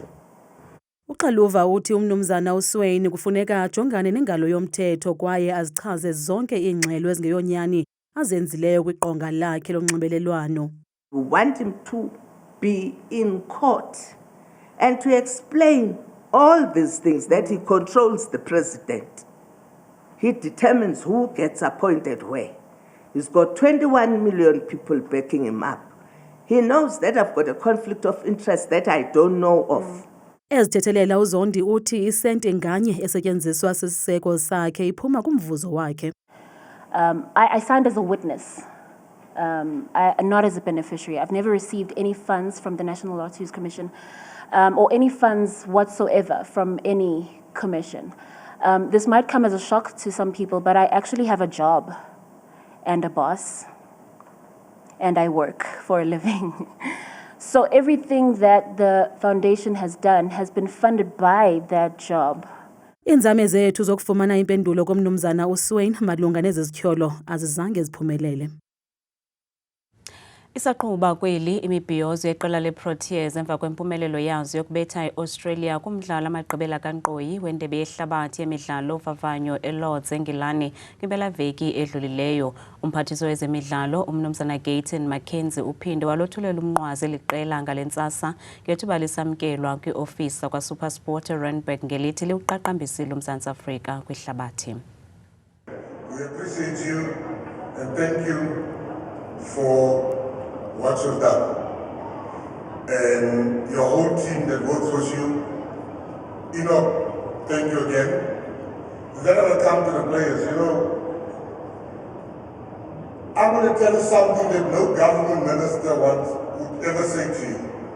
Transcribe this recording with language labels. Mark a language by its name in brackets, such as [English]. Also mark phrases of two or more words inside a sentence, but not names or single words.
[Xhosa] uXaluva uthi umnumzana uSwain kufuneka ajongane nengalo yomthetho kwaye azichaze zonke iingxelo ezingeyonyani azenzileyo kwiqonga lakhe lonxibelelwano. [English] We want him to be in court and to explain all these things, that he controls the president. He determines who gets appointed where. He's got 21 million people backing him up. He knows that I've got a conflict of interest that I don't know of. [Xhosa] Ezithethelela uZondi uthi isente nganye esetyenziswa sisiseko sakhe iphuma kumvuzo wakhe. [English] I signed as a witness, not as a beneficiary. I've never received any funds from the National Lotteries Commission or any funds whatsoever from any commission. This might come as a shock to some people, but I actually have a job and a boss, and I work for a living. So everything that the foundation has done has been funded by that job. [Xhosa] Iinzame zethu zokufumana impendulo komnumzana uSwain malunga nezityholo azizange ziphumelele. Isaqhuba kweli imibhiyozo yeqela leProteas emva kwempumelelo yazo yokubetha iAustralia kumdlalo amagqibela kankqoyi wendebe yehlabathi yemidlalo uvavanyo eLords eNgilani kwimpelaveki edlulileyo. Umphathiso wezemidlalo umnumzana Gayton Mackenzie uphinde walothulela umnqwazi eliqela ngalentsasa ngethuba lisamkelwa kwiofisi kwaSuperSport eRandburg ngelithi liwuqaqambisile uMzantsi Afrika kwihlabathi. [English] We appreciate you and thank you for what you've done, and your whole team that works with you. Thank you again. Then I will come to the players. I'm going to tell you something that no government minister would ever say to you.